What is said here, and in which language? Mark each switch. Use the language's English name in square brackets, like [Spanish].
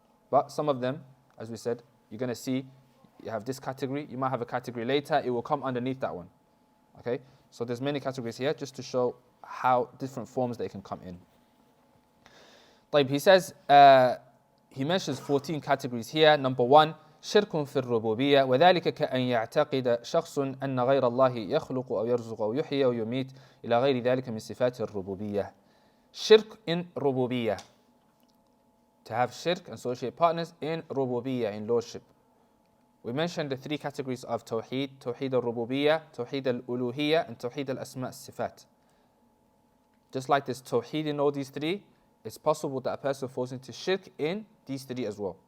[English] But some of them, as we said, you're going to see, you have this category, you might have a category later, it will come underneath that one. Okay, so there's many categories here just to show how different forms they can come in. طيب, he says, he mentions 14 categories here. Number 1, [Arabic] شرك في الربوبية وذلك كأن يعتقد شخص أن غير الله يخلق أو يرزق أو يحيي أو يميت إلى غير ذلك من صفات الربوبية. [English] Shirk in rububiyah. To have shirk and associate partners in rububiyah, in lordship. We mentioned the 3 categories of Tawheed: Tawheed al-Rububiyyah, Tawheed al-Uluhiyyah, and Tawheed al-Asma' al-Sifat. Just like there's Tawheed in all these 3, it's possible that a person falls into shirk in these 3 as well.